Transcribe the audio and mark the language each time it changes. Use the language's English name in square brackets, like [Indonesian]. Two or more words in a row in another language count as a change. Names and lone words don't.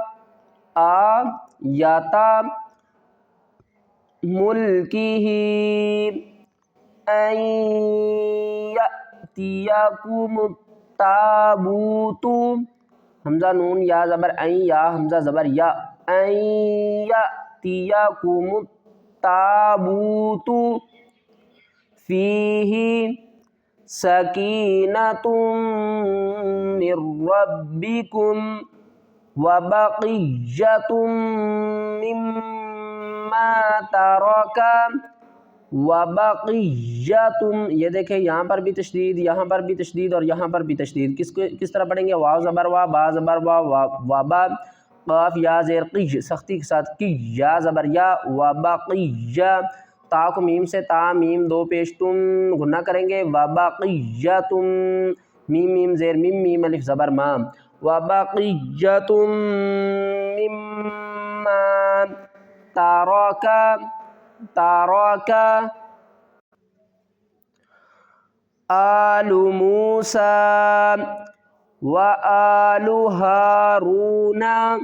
[Arabic] مُلْكِهِ أَنْ يَأْتِيَكُمُ التَّابُوتُ, [Hindi] हमजा नून या ज़बर ऐ, या हमजा ज़बर या, ऐ [Arabic] يَأْتِيَكُمُ التَّابُوتُ فِيهِ سَكِينَةٌ مِنْ رَبِّكُمْ وَبَقِيَّةٌ مِمَّا تَرَكَ وَبَقِيَّةٌ. [Hindi] ये देखें यहाँ पर भी तशदीद, यहाँ पर भी तशदीद और यहाँ पर भी तशदीद। किस तरह पढ़ेंगे? वाव ज़बर वा, बा ज़बर वा, वा बा, क़ाफ या ज़ेर क़िय, सख्ती के साथ की, या ज़बर या, [Arabic] وَبَقِيَّة, [Hindi] ता को मीम से ता, मीम दो पेश तुम गुन्ना करेंगे, [Arabic] وَبَقِيَّةٌ, [Hindi] मीम मीम ज़ेर मीम, मीम अलिफ ज़बर मा, [Arabic] وَبَقِيَّةٌ مِمَّا تَرَكَ، تَرَكَ آلُ مُوسَى وَآلُ هَارُونَ